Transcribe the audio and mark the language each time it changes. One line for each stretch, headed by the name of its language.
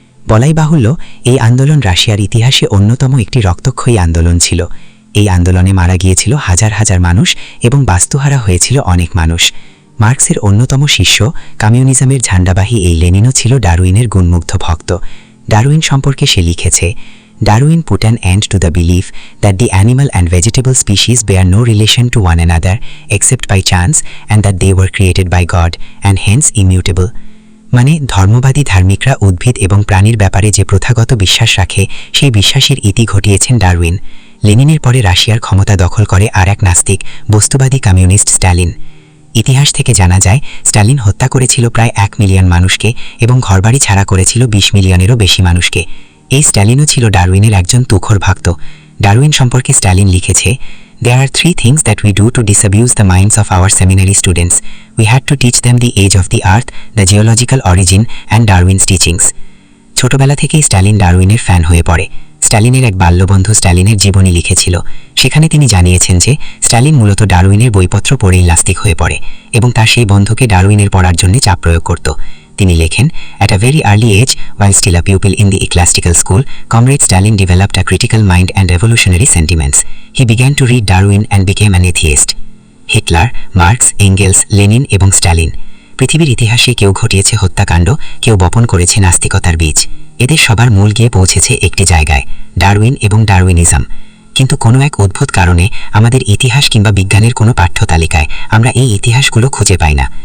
Bangla: বলাই বাহুল্য এই আন্দোলন রাশিয়ার ইতিহাসে অন্যতম একটি রক্তক্ষয়ী আন্দোলন ছিল। এই আন্দোলনে মারা গিয়েছিল হাজার হাজার মানুষ এবং বাস্তুহারা হয়েছিল অনেক মানুষ। মার্কসের অন্যতম শিষ্য, কমিউনিজমের ঝান্ডাবাহী এই লেনিনও ছিল ডারউইনের গুণমুগ্ধ ভক্ত। ডারউইন সম্পর্কে সে লিখেছে,
English: Darwin put an end to the belief that the animal and vegetable species bear no relation to one another except by chance and that they were created by God and hence immutable.
Bangla: মানে ধর্মবাদী ধার্মিকরা উদ্ভিদ এবং প্রাণীর ব্যাপারে যে প্রথাগত বিশ্বাস রাখে সেই বিশ্বাসের ইতি ঘটিয়েছেন ডারউইন। লেনিনের পরে রাশিয়ার ক্ষমতা দখল করে আর এক নাস্তিক বস্তুবাদী কমিউনিস্ট স্ট্যালিন। ইতিহাস থেকে জানা যায় স্ট্যালিন হত্যা করেছিল প্রায় 1 মিলিয়ন মানুষকে এবং ঘরবাড়ি ছাড়া করেছিল 20 মিলিয়নেরও বেশি মানুষকে। এই স্ট্যালিনও ছিল ডারউইনের একজন তুখোর ভক্ত। ডারউইন সম্পর্কে স্ট্যালিন লিখেছে,
English: There are 3 things that we do to disabuse the minds of our seminary students. We had to teach them the age of the earth, the geological origin and Darwin's teachings.
Bangla: ছোটবেলা থেকেই Stalin ডারউইনের fan হয়ে পড়ে। স্ট্যালিনের এক বাল্যবন্ধু স্ট্যালিনের জীবনী লিখেছিল। সেখানে তিনি জানিয়েছেন যে স্ট্যালিন মূলত ডারউইনের বইপত্র পড়েই নাস্তিক হয়ে পড়ে এবং তার সেই বন্ধুকে ডারউইনের পড়ার জন্য চাপ প্রয়োগ করত। তিনি লেখেন,
English: At a very early age, while still a pupil in the ecclesiastical school, Comrade Stalin developed a critical mind and revolutionary sentiments. He began to read Darwin and became an atheist.
Bangla: Hitler, marks, angles, Lenin এবং Stalin. পৃথিবীর ইতিহাসে কেউ ঘটিয়েছে হত্যাকাণ্ড, কেউ বপন করেছে নাস্তিকতার বীজ। এদের সবার মূল গিয়ে পৌঁছেছে একটি জায়গায়, ডারউইন এবং ডারউইনিজম। কিন্তু কোনো এক অদ্ভুত কারণে আমাদের ইতিহাস কিংবা বিজ্ঞানের কোনো পাঠ্য তালিকায় আমরা এই ইতিহাসগুলো খুঁজে পাই না।